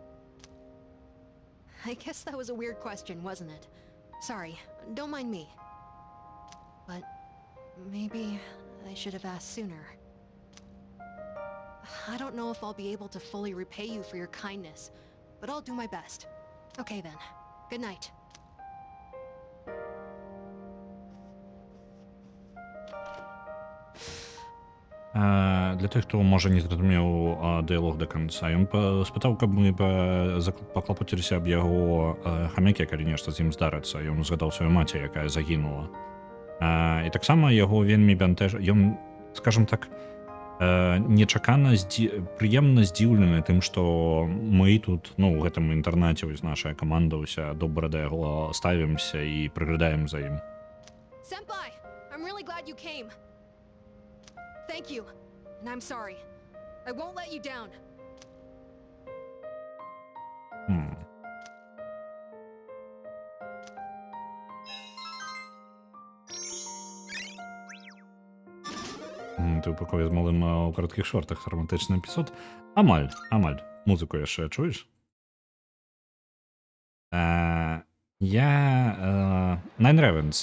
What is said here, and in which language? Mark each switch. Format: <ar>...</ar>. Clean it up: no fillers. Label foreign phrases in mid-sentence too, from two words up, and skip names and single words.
<en>I guess that was a weird question, wasn't it? Sorry, don't mind me. But maybe I should have asked sooner. I don't know if I'll be able to fully repay you for your kindness, but I'll do my best. Okay then. Good night.</en> <be>Для тых, хто можа не зразумеў дыялог да канца, ён спытаў, каб мы паклапоціліся аб яго хамяке, калі нешта з ім здарыцца. Ён згадаў сваю маці, якая загінула. І таксама яго вельмі ён, скажем так, нечакана прыемна здзіўлены тым, што мы тут, у гэтым інтэрнаце, вось наша каманда ўся добра да яго ставімся і прыглядаем за ім.</be> <en>Senpai, I'm really glad you came. Thank you, and I'm sorry. I won't let you down.</en> <be>Ты ў пакоі з малым у кароткіх шортах, романтычны эпізод. Амаль. Музыку яшчэ чуеш? Nine Ravens.</be>